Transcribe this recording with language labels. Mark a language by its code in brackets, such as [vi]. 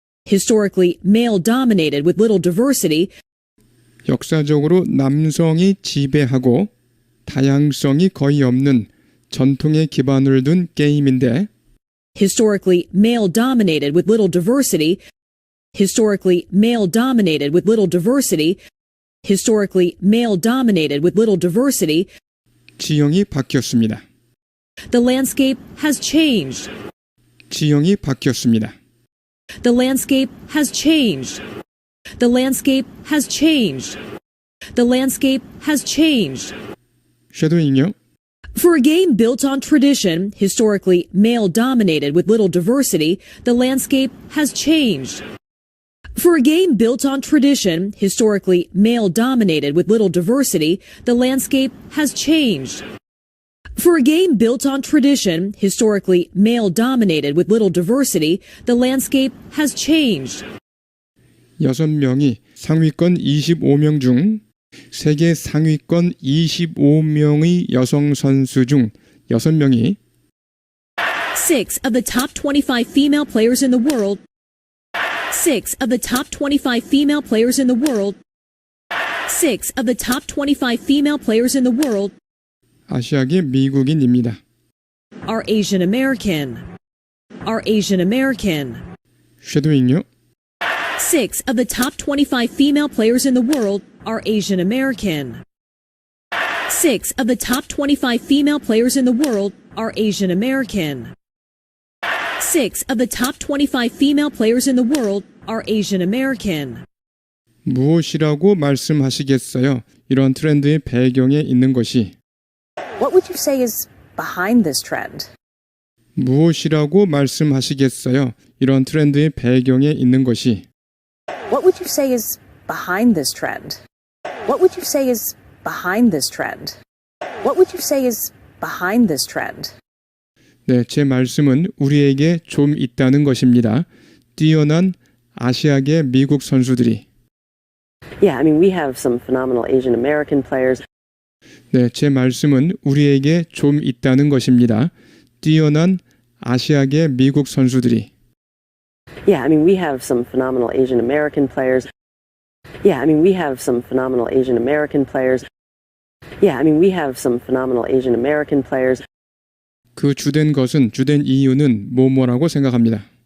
[en] historically male-dominated with little diversity, [ko] 역사적으로 남성이 지배하고 다양성이 거의 없는 전통에 기반을 둔 게임인데 [en] historically male-dominated with little diversity, historically male-dominated with little diversity, historically male-dominated with little diversity, [ko] 지형이 바뀌었습니다. [en] the landscape has changed. [ko] 지형이 바뀌었습니다. [en] The landscape has changed. The landscape has changed. The landscape has changed. [ko] 쉐도잉요. [en] For a game built on tradition, historically male-dominated with little diversity, the landscape has changed. For a game built on tradition, historically male-dominated with little diversity, the landscape has changed. For a game built on tradition, historically male-dominated with little diversity, the landscape has changed. [ko] 6명이 상위권 25명 중 세계 상위권 25명의 여성 선수 중 6명이 [en] 6 of the top 25 female players in the world. 6 of the top 25 female players in the world. 6 of the top 25 female players in the world [ko] 아시아계 미국인입니다. [en] are Asian American. Are Asian American. [ko] 쉐도잉요. [en] 6 of the top 25 female players in the world are Asian American. 6 of the top 25 female players in the world are Asian American. 6 of the top 25 female players in the world are Asian American. [ko] 무엇이라고 말씀하시겠어요? 이런 트렌드의 배경에 있는 것이 [en] What would you say is behind this trend? [ko] 무엇이라고 말씀하시겠어요? 이런 트렌드의 배경에 있는 것이 [en] What would you say is behind this trend? What would you say is behind this trend? What would you say is behind this trend? [ko] 네, 제 말씀은 우리에게 좀 있다는 것입니다. 뛰어난 아시아계 미국 선수들이 [en] Yeah, I mean, we have some phenomenal Asian American players. [ko] 네, 제 말씀은 우리에게 좀 있다는 것입니다. 뛰어난 아시아계 미국 선수들이 [en] Yeah, I mean, we have some phenomenal Asian American players. Yeah, I mean, we have some phenomenal Asian American players. Yeah, I mean, we have some phenomenal Asian American players. [ko] 그 주된 이유는 뭐라고 생각합니다.